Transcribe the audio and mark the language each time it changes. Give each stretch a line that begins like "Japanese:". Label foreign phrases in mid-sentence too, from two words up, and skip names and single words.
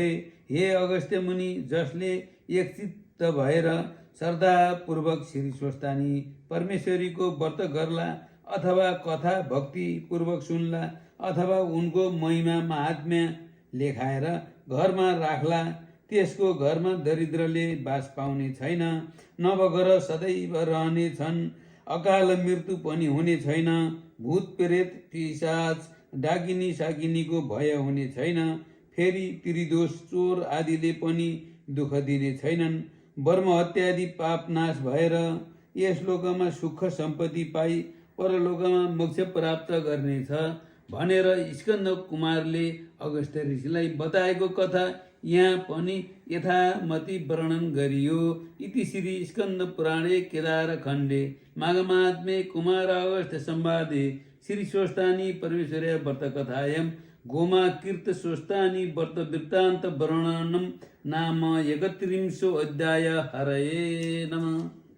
Nepali: हे अगस्त्य मुनि, जसले एकचित्त भएर श्रद्धापूर्वक श्री स्वस्थानी परमेश्वरीको व्रत गर्ला अथवा कथा भक्ति पूर्वक सुन्ला अथवा उनको महिमा महात्म्य लेखाएर घरमा राख्ला, त्यसको घरमा दरिद्रले बास पाउने छैन, नवग्रह सदैव रहने छन्, अकाल मृत्यु पनि हुने छैन, भूत प्रेत पिशाच डाकिनी साकिनीको भय हुने छैन, फेरि त्रिदोष चोर आदिले पनि दुःख दिने छैनन्, वर्म हत्यादि पाप नाश भएर यस लोकमा सुख सम्पत्ति पाई परलोकमा मोक्ष प्राप्त गर्नेछ भनेर स्कन्द कुमारले अगस्त्य ऋषिलाई बताएको कथा यहाँ पनि यथामति वर्णन गरियो।
Sanskrit: इति श्री स्कन्द पुराणे केदार खण्डे माघमात्म्ये कुमार अगस्त्य संवादे श्री स्वस्थानी परमेश्वर्या व्रत कथायां गोमा कीर्त स्वस्थानी व्रत वृत्तान्त वर्णनम नाम 31 अध्याय। हरये नमः।